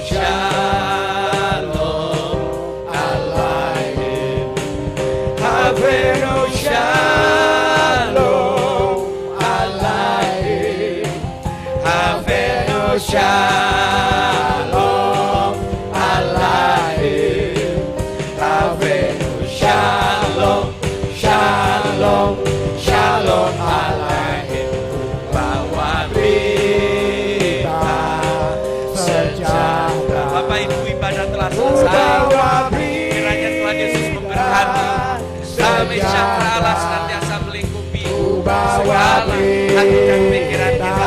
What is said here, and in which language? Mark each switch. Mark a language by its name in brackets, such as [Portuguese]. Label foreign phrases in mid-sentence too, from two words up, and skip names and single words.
[Hebrew] שלום עליכם הבאנו שלום עליכם הבאנו שלום עליכם הבאנו שלום שלום. שלום עליכם, [Indonesian] bawa berita sejahtera. Bapak Ibu, ibadah telah selesai. Kiranya Tuhan Yesus memberkati. Damai sejahtera Allah senantiasa melingkupi segala hati dan pikiran kita.